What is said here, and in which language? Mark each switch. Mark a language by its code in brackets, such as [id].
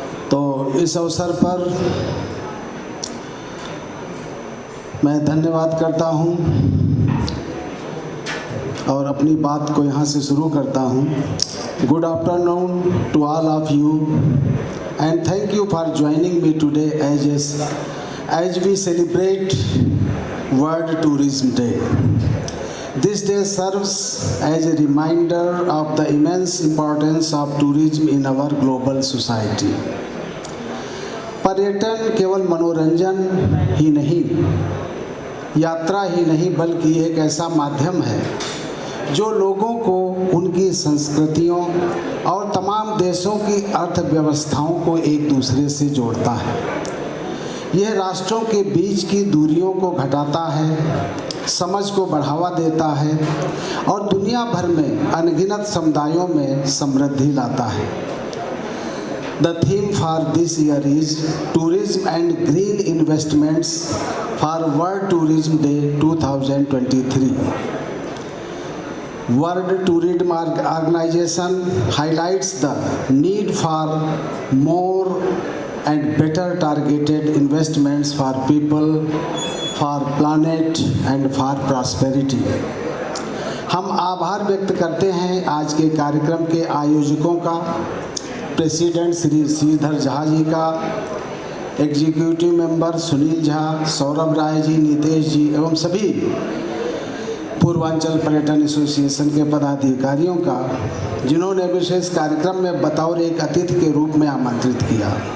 [hi] तो इस अवसर पर मैं धन्यवाद करता हूं और अपनी बात को यहाँ से शुरू करता हूं। [en] Good afternoon to all of you and thank you for joining me today as we celebrate world tourism day. This day serves as a reminder of the immense importance of tourism in our global society. [hi] पर्यटन केवल मनोरंजन ही नहीं, यात्रा ही नहीं, बल्कि एक ऐसा माध्यम है जो लोगों को उनकी संस्कृतियों और तमाम देशों की अर्थव्यवस्थाओं को एक दूसरे से जोड़ता है। यह राष्ट्रों के बीच की दूरियों को घटाता है, समझ को बढ़ावा देता है और दुनिया भर में अनगिनत समुदायों में समृद्धि लाता है। [en] The theme for this year is Tourism and Green Investments for World Tourism Day 2023. World Tourism Organization highlights the need for more and better targeted investments for people, for planet and for prosperity. [hi] हम आभार व्यक्त करते हैं आज के कार्यक्रम के आयोजकों का, प्रेसिडेंट श्री श्रीधर झा जी का, एग्जीक्यूटिव मेंबर सुनील झा, सौरभ राय जी, नितेश जी एवं सभी पूर्वांचल पर्यटन एसोसिएशन के पदाधिकारियों का, जिन्होंने विशेष कार्यक्रम में बतौर एक अतिथि के रूप में आमंत्रित किया।